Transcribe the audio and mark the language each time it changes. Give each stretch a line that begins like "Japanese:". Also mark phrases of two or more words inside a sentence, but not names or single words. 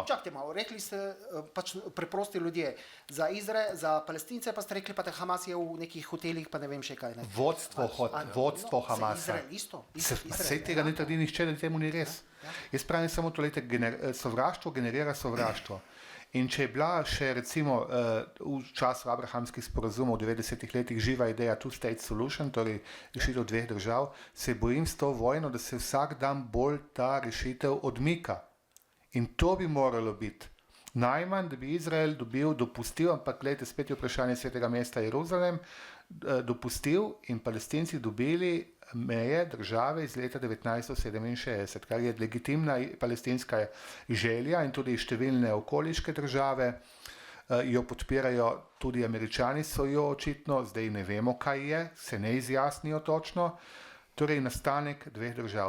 Slovenian: Čakajte malo, rekli ste pač preprosti ljudje. Za Palestince pa ste rekli, pa da Hamas je v nekih hotelih, pa ne vem še kaj. Ne. Vodstvo Hamasa. Izrael isto. Vse tega ne trdi nihče, da temu ni res. Jaz pravim samo to, sovraštvo generira sovraštvo. In če je bila še recimo v času abrahamskih sporazumov v 90-ih letih živa ideja
English: two-state solution,
Slovenian: torej rešitev dveh držav, se bojim s to vojno, da se vsak dan bolj ta rešitev odmika. In to bi moralo biti. Najmanj, da bi Izrael dopustil, ampak gledajte, spet je vprašanje svetega mesta Jeruzalem, dopustil in Palestinci dobili meje države iz leta 1967, kar je legitimna palestinska želja in tudi številne okoliške države jo podpirajo, tudi Američani so jo očitno, zdaj ne vemo, kaj je, se ne izjasnijo točno, torej nastanek dveh držav.